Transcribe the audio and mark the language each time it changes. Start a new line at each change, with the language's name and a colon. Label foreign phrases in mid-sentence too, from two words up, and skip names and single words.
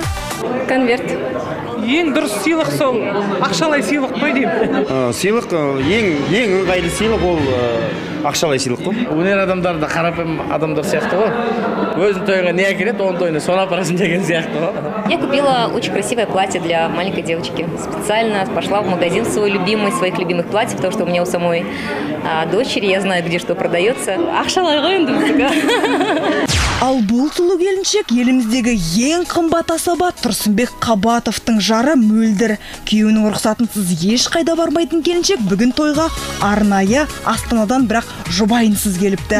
Kazakh: конверт. Ең дұрыс сыйлық сол ақшалай сыйлық қой деймін. Сыйлық ең ыңғайлы сыйлық ол ақшалай сыйлық қой. Өнер адамдары да қарапайым адамдар сияқты ғой. Өзінің тойға не әкеледі, оның тойына соны апарасын деген сияқты ғой.
Russian: Я купила очень красивое платье для маленькой девочки. Специально пошла в магазин свой любимый, своих любимых платьев, потому что у меня у самой дочери, я знаю, где что продается.
Kazakh: Ақшалай ғой енді. Ал бұл сұлу келіншек еліміздегі ең қымбат асаба Тұрсынбек Қабатовтың жары Мөлдір. Күйеуінің рұқсатынсыз ешқайда бармайтын келіншек бүгін тойға арнайы Астанадан бірақ жұбайынсыз келіпті.